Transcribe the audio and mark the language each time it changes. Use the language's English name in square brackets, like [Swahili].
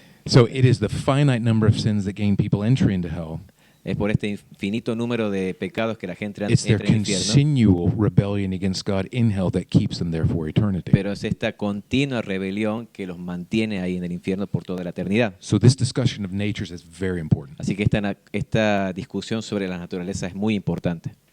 [English] So it is the finite number of sins that gain people entry into hell. [Spanish] Es por este infinito número de pecados que la gente [English] It's their [Spanish] entra en el infierno. [English] continual rebellion against God in hell that keeps them there for eternity. [Spanish] Pero es esta continua rebelión que los mantiene ahí en el infierno por toda la eternidad. [English] So this discussion of natures is very important. [Spanish] Así que esta discusión sobre la naturaleza es muy importante.